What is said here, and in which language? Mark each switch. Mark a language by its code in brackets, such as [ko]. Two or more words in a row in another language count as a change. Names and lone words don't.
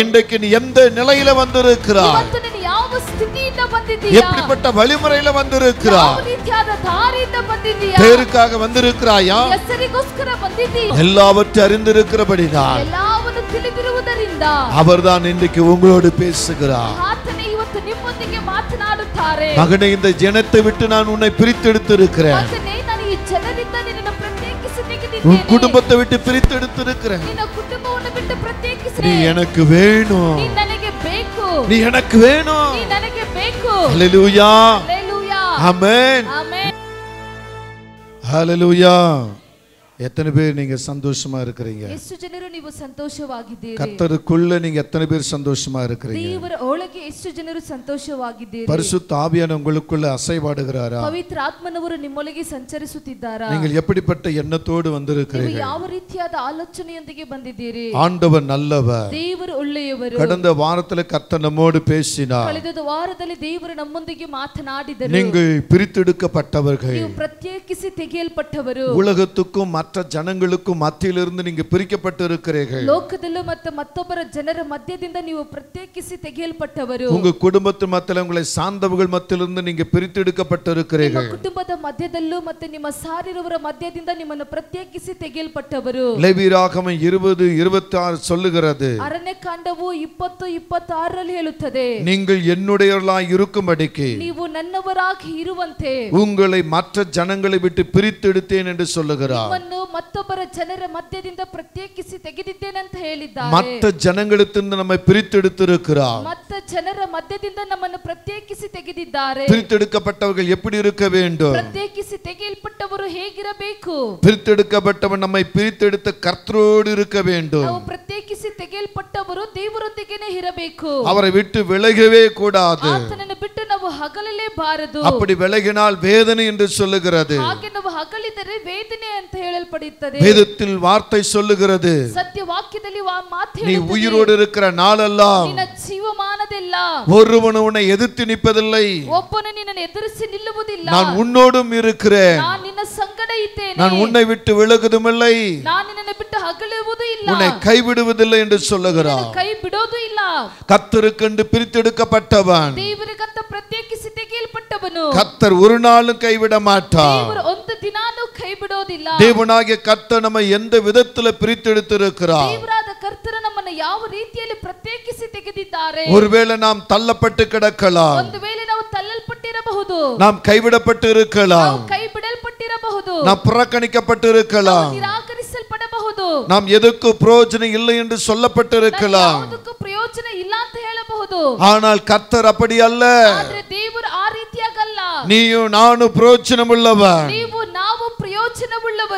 [ta] இன்றைக்கு நீ எந்த நிலையில வந்திருக்கிறாய்? [kn] ಇವತ್ತು ನೀನು ಯಾವ ಸ್ಥಿತಿಯಿಂದ ಬಂದಿದ್ದೀಯಾ? [ta] எப்படிப்பட்ட வழிமுறையில வந்திருக்கிறாய்? [kn] ಯಾವ ರೀತಿಯಾದ ದಾರಿಯಿಂದ ಬಂದಿದ್ದೀಯಾ? [ta] பேருக்காக வந்திருக்கிறாயா? [kn] ಹೆಸರಿಗೋಸ್ಕರ ಬಂದಿದ್ದೀಯಾ? [ta] எல்லாவற்றையும் அறிந்திருக்கிறபடினால் [kn] ಎಲ್ಲವನ್ನೂ ತಿಳಿದಿರುವುದರಿಂದ [ta] அவர்தான் இன்றைக்கு உங்களோடு பேசுகிறார். [kn] ಆತನೇ ಇವತ್ತು ನಿಮ್ಮೊಂದಿಗೆ ಮಾತನಾಡುತ್ತಾರೆ. [ta] மகனே, இந்த ஜனத்தை விட்டு நான் உன்னை பிரித்தெடுத்திருக்கிறேன். [kn] ಮಗನೇ, ನಾನು ಈ ಜನರಿಂದ ನಿನ್ನನ್ನು ಪ್ರತ್ಯೇಕಿಸಿ [ta] உன் [kn] ತೆಗೆದಿದ್ದೇನೆ. [ta] குடும்பத்தை விட்டு பிரித்தெடுத்திருக்கிறேன். [kn] ನಿನ್ನ ಕುಟುಂಬವನ್ನು ಬಿಟ್ಟು ಪ್ರತ್ಯೇಕಿಸಿ. [ta] நீ எனக்கு வேணும், [kn] ನೀ ನನಗೆ ಬೇಕು. [ta] நீ எனக்கு வேணும். [kn] ನೀ ನನಗೆ ಬೇಕು. [ta] ஹல்லேலூயா, ஹல்லேலூயா, ஆமென், ஆமென். ஹல்லேலூயா. எத்தனை பேர் நீங்க சந்தோஷமா இருக்கிறீங்க? [kn] ಎಷ್ಟು ಜನರು ನೀವು ಸಂತೋಷವಾಗಿದ್ದೀರಿ? [ta] கர்த்தருக்குள்ள நீங்க எத்தனை பேர் சந்தோஷமா இருக்கிறீங்க? [kn] ದೇವರ ಒಳಗೆ ಎಷ್ಟು ಜನರು ಸಂತೋಷವಾಗಿದ್ದೀರಿ? [ta] பரிசுத்த ஆவியானவர் உங்களுக்குள்ள அசைவாடுகிறாரா? [kn] ಪವಿತ್ರ ಆತ್ಮನವರು ನಿಮ್ಮೊಳಗೆ ಸಂಚರಿಸುತ್ತಿದ್ದಾರಾ? [ta] நீங்கள் எப்படிப்பட்ட எண்ணத்தோடு [kn] ನೀವು [ta] வந்திருக்கிறீர்கள்? [kn] ಯಾವ ರೀತಿಯಾದ ಆಲೋಚನೆಯೊಂದಿಗೆ ಬಂದಿದ್ದೀರಿ? [ta] ஆண்டவர் நல்லவர். [kn] ದೇವರು ಒಳ್ಳೆಯವರು. [ta] கடந்த வாரத்துல கர்த்தர் நம்மோடு பேசினார். [kn] ಕಳೆದ ವಾರದಲ್ಲಿ ದೇವರು ನಮ್ಮೊಂದಿಗೆ ಮಾತನಾಡಿದರು. [ta] நீங்கள் பிரித்தெடுக்கப்பட்டவர்கள். [kn] ನೀವು ಪ್ರತ್ಯೇಕಿಸಿ ತೆಗೆಯಲ್ಪಟ್ಟವರು. [ta] உலகத்துக்கும் மற்ற ஜனங்களுக்கும் மத்தியிலிருந்து நீங்க பிரிக்கப்பட்டு இருக்கிறீர்கள். [kn] ಲೋಕದಲ್ಲೂ ಮತ್ತು ಮತ್ತೊಬ್ಬರ ಜನರ ಮಧ್ಯದಿಂದ ನೀವು ಪ್ರತ್ಯೇಕಿಸಿ ತೆಗೆಯಲ್ಪಟ್ಟವರು. [ta] உங்க குடும்பத்து மத்தியில உங்களை சார்ந்தவர்கள் மத்தியிலிருந்து நீங்க பிரித்தெடுக்கப்பட்டு இருக்கிறீர்கள். [kn] ನಿಮ್ಮ ಕುಟುಂಬದ ಮಧ್ಯದಲ್ಲೂ ಮತ್ತು ನಿಮ್ಮ ಸಾರಿರುವವರ ಮಧ್ಯದಿಂದ ನಿಮ್ಮನ್ನು ಪ್ರತ್ಯೇಕಿಸಿ ತೆಗೆಯಲ್ಪಟ್ಟವರು. [ta] லேவியராகமம் 20:26 சொல்லுகிறது, [kn] ಅರಣ್ಯಕಾಂಡವು 20:26 ಹೇಳುತ್ತದೆ, [ta] நீங்கள் என்னுடையவர்களாய் இருக்கும்படிக்கு [kn] ನೀವು ನನ್ನವರಾಗಿ ಇರುವಂತೆ [ta] உங்களை மற்ற ஜனங்களை விட்டு பிரித்தெடுத்தேன் என்று சொல்லுகிறார். [kn] ನಿಮ್ಮನ್ನು ಮತ್ತೊಬ್ಬರ ಜನರ ಮಧ್ಯದಿಂದ ಪ್ರತ್ಯೇಕಿಸಿ ತೆಗೆದಿದ್ದೇನೆ ಅಂತ ಹೇಳಿದ್ದಾರೆ. [ta] மற்ற ஜனங்களிடத்திலிருந்து நம்மை பிரித்தெடுத்திருக்கிறார். [kn] ಮತ್ತ ಜನರ ಮಧ್ಯದಿಂದ ನಮ್ಮನ್ನು ಪ್ರತ್ಯೇಕಿಸಿ ತೆಗೆದಿದ್ದಾರೆ. [ta] பிரித்தெடுக்கப்பட்டவர்கள் எப்படி இருக்க வேண்டும்? [kn] ಪ್ರತ್ಯೇಕಿಸಿ ತೆಗೆಯಲ್ಪಟ್ಟವರು ಹೇಗಿರಬೇಕು? [ta] பிரித்தெடுக்கப்பட்டவன் நம்மை பிரித்தெடுத்த கர்த்தரோடு இருக்க வேண்டும். [kn] ನಾವು ಪ್ರತ್ಯೇಕಿಸಿ ತೆಗೆಯಲ್ಪಟ್ಟವರು ದೇವರೊಂದಿಗೆನೇ ಇರಬೇಕು. [ta] அவரை விட்டு விலகவே கூடாது. [kn] ಆತನನ್ನು ಬಿಟ್ಟು ನಾವು ಹಗಲಲೇಬಾರದು. [ta] அப்படி விலகினால் வேதனை என்று சொல்லுகிறது. [kn] ಹಾಗೆ ನಾವು ಹಗಲಿದರೆ ವೇದನೆ ಅಂತ ಹೇಳಲ್ಪಡುತ್ತದೆ. [ta] வேதத்தில் வார்த்தை சொல்லுகிறது, [kn] ಸತ್ಯ ವಾಕ್ಯದಲ್ಲಿ ಮಾತು [ta] நீ [kn] ಹೇಳುತ್ತದೆ, [ta] உயிரோடு இருக்கிற நாளெல்லாம் [kn] ನಿನ್ನ ಜೀವಮಾನದೆಲ್ಲ [ta] ஒருவன் உன்னை எதிர்த்து நிற்பதில்லை. [kn] ಒಬ್ಬನು ನಿನ್ನನ್ನು ಎದುರಿಸಿ ನಿಲ್ಲುವುದಿಲ್ಲ. [ta] நான் உன்னோடும் இருக்கிறேன். [kn] ನಾನು ನಿನ್ನ ಸಂಗಡ ಇದ್ದೇನೆ. [ta] நான் உன்னை விட்டு விலகுவதுமில்லை. [kn] ನಾನು ನಿನ್ನನ್ನು ಬಿಟ್ಟು ಹಗಲುವುದೂ ಇಲ್ಲ. [ta] உன்னை கைவிடுவதில்லை என்று சொல்லுகிறார். [kn] ಕೈ ಬಿಡೋದು ಇಲ್ಲ. [ta] கர்த்தருக்கென்று பிரித்தெடுக்கப்பட்டவன் [kn] ದೇವರಿಗಂತ ಪ್ರತ್ಯೇಕಿಸಿ ತೆಗೆಯಲ್ಪಟ್ಟವನು [ta] கர்த்தர் ஒரு நாளும் கைவிட மாட்டார். [kn] ದೇವರು ಒಂದು ದಿನಾನೂ ಕೈ ಬಿಡೋದಿಲ್ಲ. [ta] தேவனாகிய கர்த்தர் நம்மை எந்த விதத்துல பிரித்தெடுத்திருக்கிறார்? [kn] ದೇವರಾದ ಕರ್ತರು ನಮ್ಮನ್ನು ಯಾವ ರೀತಿಯಲ್ಲಿ ಪ್ರತ್ಯೇಕಿಸಿ ತೆಗೆದಿದ್ದಾರೆ? [ta] ஒருவேளை நாம் தள்ளப்பட்டு கிடக்கலாம், [kn] ಒಂದು ವೇಳೆ ನಾವು ತಳ್ಳಲ್ಪಟ್ಟಿರಬಹುದು, [ta] நாம் கைவிடப்பட்டு இருக்கலாம், [kn] ನಾವು ಕೈ ಬಿಡಲ್ಪಟ್ಟಿರಬಹುದು, [ta] நாம் புறக்கணிக்கப்பட்டு இருக்கலாம், [kn] ನಿರಾಕರಿಸಲ್ಪಡಬಹುದು, [ta] நாம் எதற்கு பிரயோஜனம் இல்லை என்று சொல்லப்பட்டு இருக்கலாம். [kn] ಯಾವುದಕ್ಕೂ ಪ್ರಯೋಜನ ಇಲ್ಲ ಅಂತ ಹೇಳಬಹುದು. [ta] ஆனால் கர்த்தர் அப்படி அல்ல. [kn] ಆದ್ರೆ ದೇವರು ಆ ರೀತಿಯಾಗಲ್ಲ. [ta] நீயும் நானும் பிரயோஜனம் உள்ளவன். [kn] ನೀವು ನಾವು ಪ್ರಯೋಜನವುಳ್ಳವರು.